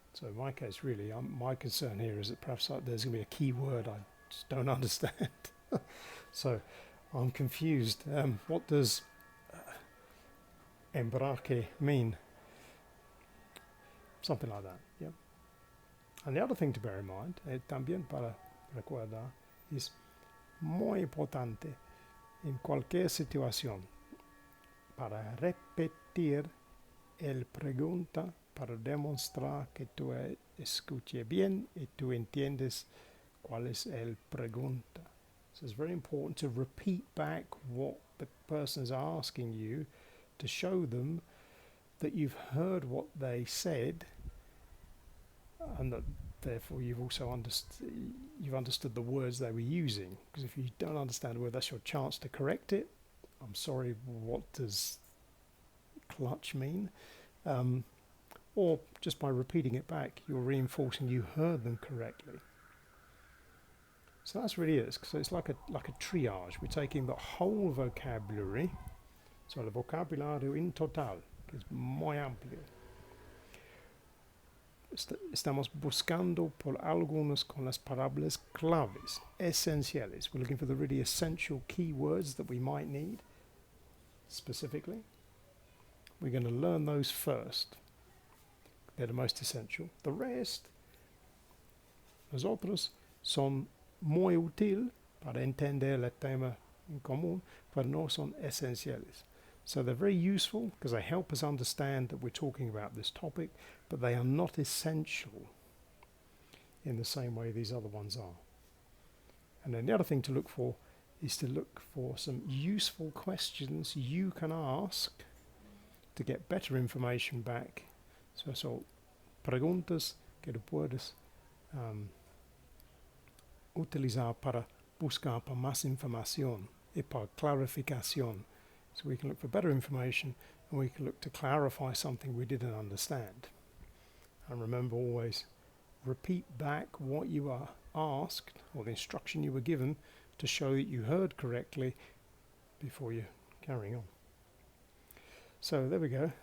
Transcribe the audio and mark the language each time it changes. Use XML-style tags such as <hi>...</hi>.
<en>So in my case, really, my concern here is that perhaps there's going to be a key word I just don't understand. So I'm confused. What does embrague mean? Something like that, yeah. And the other thing to bear in mind,</en> <es>también para recordar, is muy importante en cualquier situación para repetir el pregunta para demostrar que tú escuches bien y tú entiendes cuál es el pregunta.</es> <en>So it's very important to repeat back what the person is asking you to show them that you've heard what they said, and that therefore you've also understood the words they were using. Because if you don't understand a word, that's your chance to correct it. I'm sorry, what does clutch mean? Or just by repeating it back, you're reinforcing you heard them correctly. So that's really it. So it's like a triage. We're taking the whole vocabulary, so</en> <es>el vocabulario</es> <en>in total,</en> <es>que es muy amplio. Estamos buscando por algunos con las palabras claves, esenciales.</es> <en>We're looking for the really essential keywords that we might need, specifically. We're going to learn those first. They're the most essential. The rest,</en> <es>los otros, son muy útil para entender el tema en común, pero no son esenciales.</es> <en>So they're very useful because they help us understand that we're talking about this topic, but they are not essential in the same way these other ones are. And then the other thing to look for is to look for some useful questions you can ask to get better information back.</en> <es>So preguntas que tú puedes utilizar para buscar para más información y para clarificación.</es> <en>So we can look for better information, and we can look to clarify something we didn't understand. And remember, always repeat back what you are asked or the instruction you were given to show that you heard correctly before you're carrying on. So there we go.</en>